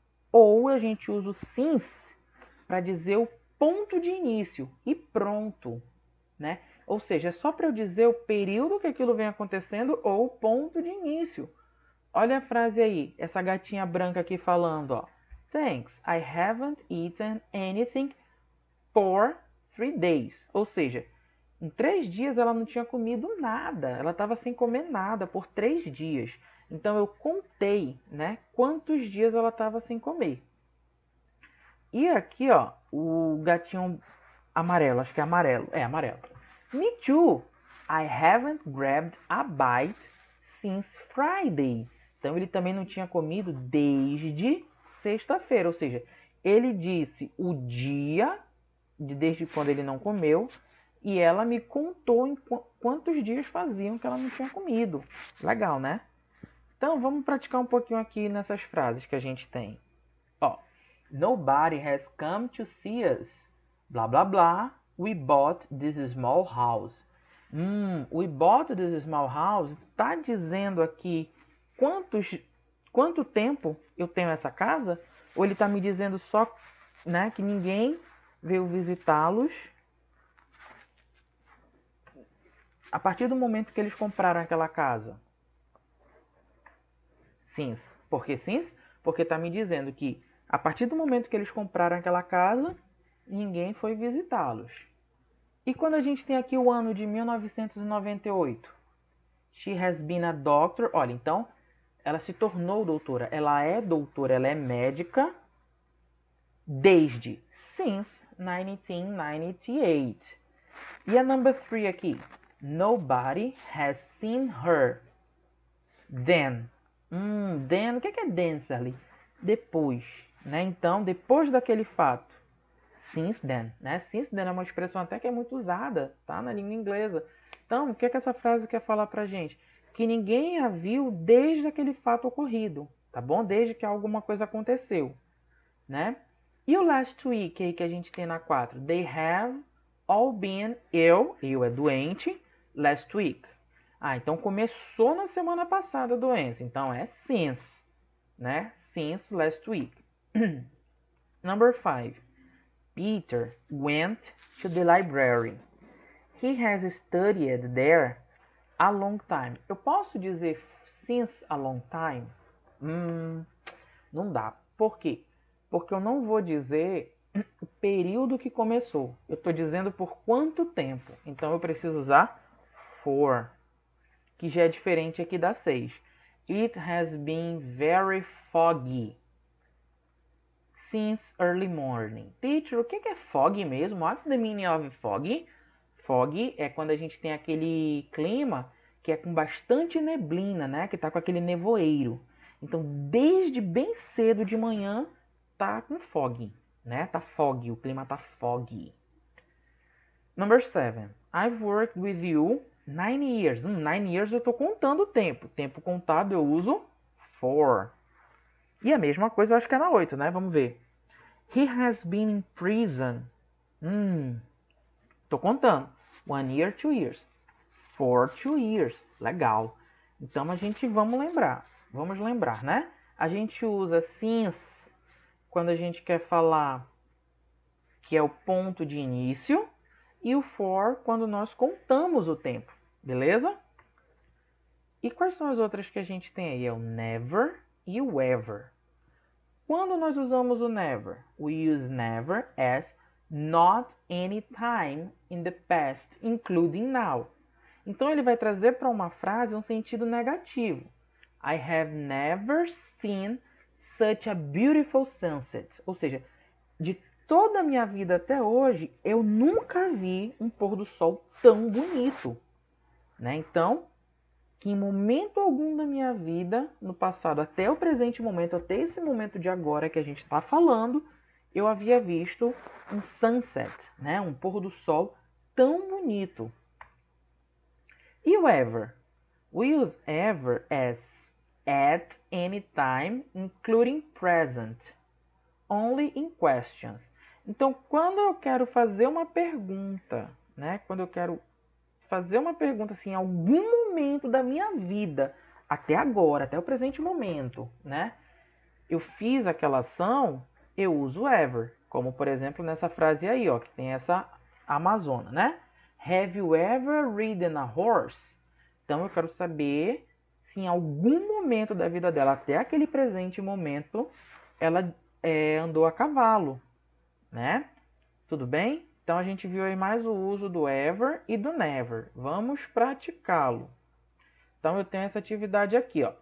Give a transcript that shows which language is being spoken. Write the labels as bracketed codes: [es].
[pt] Ou a gente usa o since para dizer o ponto de início e pronto, né? Ou seja, é só para eu dizer o período que aquilo vem acontecendo ou o ponto de início. Olha a frase aí, essa gatinha branca aqui falando, ó. [en] Thanks, I haven't eaten anything for 3 days. [pt] Ou seja, em 3 dias ela não tinha comido nada. Ela estava sem comer nada por 3 dias. Então eu contei, né, quantos dias ela estava sem comer. E aqui, ó, o gatinho amarelo, acho que é amarelo. É, amarelo. [en] Me too. I haven't grabbed a bite since Friday. [pt] Então ele também não tinha comido desde sexta-feira. Ou seja, ele disse o dia desde quando ele não comeu e ela me contou em quantos dias faziam que ela não tinha comido. Legal, né? Então vamos praticar um pouquinho aqui nessas frases que a gente tem. [en] Ó, nobody has come to see us. Blá blá blá. We bought this small house. We bought this small house [pt] tá dizendo aqui quanto tempo eu tenho essa casa? Ou ele tá me dizendo só, né, que ninguém veio visitá-los a partir do momento que eles compraram aquela casa? Since. Por que since? Porque tá me dizendo que a partir do momento que eles compraram aquela casa, ninguém foi visitá-los. E quando a gente tem aqui o ano de 1998? [en] She has been a doctor. [pt] Olha, então, ela se tornou doutora. Ela é doutora, ela é médica desde since 1998. E a number 3 aqui. [en] Nobody has seen her then. [pt] Then, o que é then, Sally? Depois, né? Então, depois daquele fato. [en] Since then, [pt] né? Since then é uma expressão até que é muito usada, tá? Na língua inglesa. Então, o que essa frase quer falar pra gente? Que ninguém a viu desde aquele fato ocorrido, tá bom? Desde que alguma coisa aconteceu, né? E o last week aí que a gente tem na 4? [en] They have all been ill. [pt] Eu é doente. [en] Last week. [pt] Então começou na semana passada a doença. Então é since, né? [en] Since last week. [pt] Number 5. [en] Peter went to the library. He has studied there a long time. [pt] Eu posso dizer [en] since a long time? [pt] Não dá. Por quê? Porque eu não vou dizer o período que começou. Eu estou dizendo por quanto tempo. Então eu preciso usar for, que já é diferente aqui da 6. [en] It has been very foggy since early morning. [pt] Teacher, o que é foggy mesmo? [en] What's the meaning of foggy? [pt] Foggy é quando a gente tem aquele clima que é com bastante neblina, né? Que tá com aquele nevoeiro. Então, desde bem cedo de manhã, tá com foggy, né? Tá foggy, o clima tá foggy. Number 7. [en] I've worked with you 9 years. [pt] 9 years eu tô contando o tempo. Tempo contado eu uso for. E a mesma coisa eu acho que é na 8, né? Vamos ver. [en] He has been in prison. [pt] Tô contando. [en] 1 year, 2 years. For 2 years. [pt] Legal. Então a gente vamos lembrar, né? A gente usa since quando a gente quer falar que é o ponto de início e o for quando nós contamos o tempo, beleza? E quais são as outras que a gente tem aí? É o never e o ever. Quando nós usamos o never? [en] We use never as not any time in the past, including now. [pt] Então ele vai trazer para uma frase um sentido negativo. [en] I have never seen such a beautiful sunset. [pt] Ou seja, de toda a minha vida até hoje, eu nunca vi um pôr do sol tão bonito, né? Então, que em momento algum da minha vida, no passado até o presente momento, até esse momento de agora que a gente está falando, eu havia visto um sunset, né? Um pôr do sol tão bonito. E o ever? [en] We use ever as at any time, including present, only in questions. [pt] Então, quando eu quero fazer uma pergunta, né? Quando eu quero fazer uma pergunta assim, em algum momento da minha vida, até agora, até o presente momento, né? Eu fiz aquela ação, eu uso ever. Como, por exemplo, nessa frase aí, ó, que tem essa Amazona, né? [en] Have you ever ridden a horse? [pt] Então, eu quero saber se em algum momento da vida dela, até aquele presente momento, ela andou a cavalo, né? Tudo bem? Então, a gente viu aí mais o uso do ever e do never. Vamos praticá-lo. Então, eu tenho essa atividade aqui, ó.